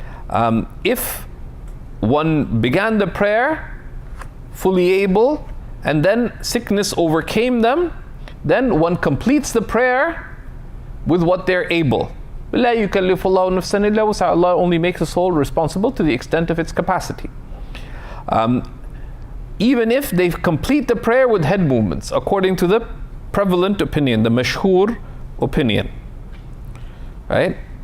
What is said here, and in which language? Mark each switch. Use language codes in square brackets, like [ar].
[en] If one began the prayer fully able and then sickness overcame them, then one completes the prayer with what they're able. [ar] لا يكلف الله نفسا إلا وسعها. [en] Allah only makes a soul responsible to the extent of its capacity. Even if they complete the prayer with head movements, according to the prevalent opinion, the mashhur opinion, right?